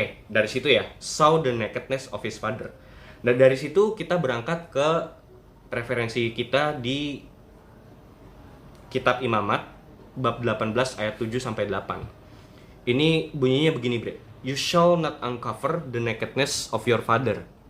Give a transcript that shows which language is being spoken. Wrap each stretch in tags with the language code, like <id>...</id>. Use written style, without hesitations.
<id>Dari situ ya,</id> <en>saw the nakedness of his father.</en> <id>Dan dari situ kita berangkat ke referensi kita di Kitab Imamat bab 18 ayat 7 sampai 8. Ini bunyinya begini, Bre.</id> <en>You shall not uncover the nakedness of your father.</en>